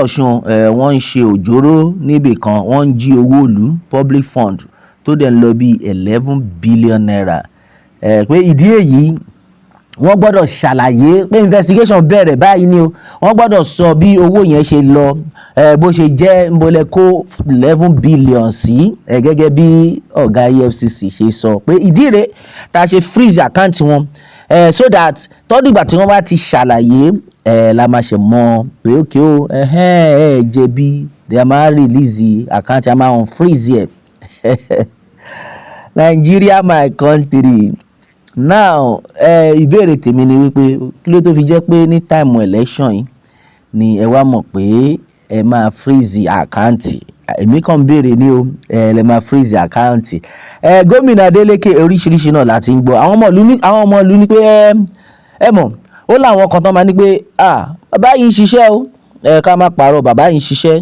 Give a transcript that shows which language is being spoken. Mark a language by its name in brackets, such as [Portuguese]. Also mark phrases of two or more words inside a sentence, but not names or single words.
[Yoruba] Ọ̀ṣun wọ́n ń ṣe òjòrò níbì kan wọ́n ń jí owó ìlú [English] public fund [Yoruba] tó dẹ̀ ń lọ bí 11 billion naira pé ìdí èyí wọ́n gbọ́dọ̀ ṣàlàyé pé investigation bẹ̀rẹ̀ báyìí ni o wọ́n gbọ́dọ̀ sọ bí owó yẹn ṣe lọ bó ṣe jẹ́ nbọlẹ̀ kó 11 billion sí gẹ́gẹ́ bí ọ̀gá EFCC ṣe sọ pé ìdí rẹ̀ tá a ṣe [English] freeze account [Yoruba] wọn [English] so that [Yoruba] tọ́dún ìgbà tí wọ́n bá ti ṣàlàyé la máa ṣe mọ̀ pé okay o jẹ̀bi they máa [English] release account [Yoruba] a máa unfreeze ẹ̀. [English] Nigeria my country. [Yoruba] Now ìbéèrè tèmi ni wípé kí ló tó fi jẹ́ pé ní [English] time election [Yoruba] yìí ni ẹ wá mọ̀ pé ẹ máa freeze àkáǹtì. Èmi kàn béèrè ní o lẹ máa freeze àkáǹtì. Gómìnà Adeleke oríṣiríṣi náà láti ń gbọ́. Àwọn ọmọ ìlú ní pé ẹ mọ̀ ó láwọn kan tán máa ní pé bàbá yìí ń ṣiṣẹ́ o ká má parọ́ bàbá yìí ń ṣiṣẹ́.